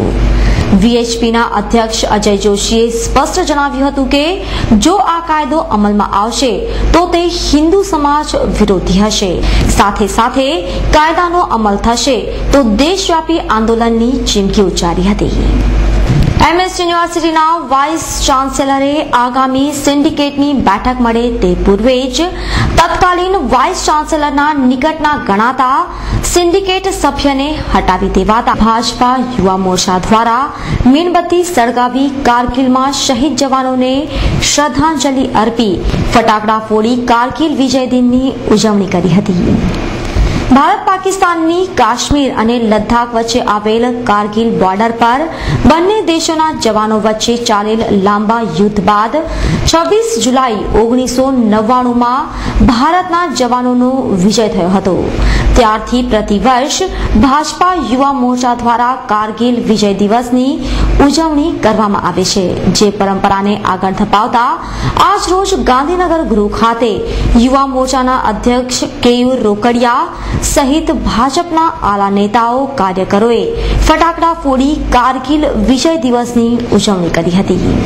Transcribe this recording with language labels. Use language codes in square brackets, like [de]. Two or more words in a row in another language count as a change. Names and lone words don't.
[gu] વીએચપીના અધ્યક્ષ અજય જોશીએ સ્પષ્ટ જણાવ્યું હતું કે જો આ કાયદો અમલમાં આવશે તો તે હિન્દુ સમાજ વિરોધી હશે। સાથે સાથે કાયદાનો અમલ થશે તો દેશવ્યાપી આંદોલનની ચીમકી ઉચ્ચારી હતી। એમએસ યુનિવર્સિટીના [en] vice chancellore [gu] આગામી સિન્ડિકેટની બેઠક મળે તે પૂર્વે જ તત્કાલીન [en] vice chancellorna [gu] નિકટના ગણાતા સિન્ડિકેટ સભ્યને હટાવી દેવાતા ભાજપા યુવા મોરચા દ્વારા મીણબત્તી સળગાવી કારગિલમાં શહીદ જવાનોને શ્રદ્ધાંજલિ અર્પી ફટાકડા ફોડી કારગિલ વિજય દિનની ઉજવણી કરી હતી। ભારત પાકિસ્તાનની કાશ્મીર અને લદ્દાખ વચ્ચે આવેલ કારગિલ બોર્ડર પર બંને દેશોના જવાનો વચ્ચે ચાલેલ લાંબા યુદ્ધ બાદ 26 જુલાઈ 1999માં ભારતના જવાનોનો વિજય થયો હતો। ત્યારથી પ્રતિવર્ષ ભાજપા યુવા મોરચા દ્વારા કારગિલ વિજય દિવસની ઉજવણી કરવામાં આવે છે, જે પરંપરાને આગળ ધપાવતા આજ રોજ ગાંધીનગર ગૃહ ખાતે યુવા મોરચાના અધ્યક્ષ કેયુર રોકડિયા સહિત ભાજપના આલા નેતાઓ કાર્યકરોએ ફટાકડા ફોડી કારગિલ વિજય દિવસની ઉજવણી કરી હતી।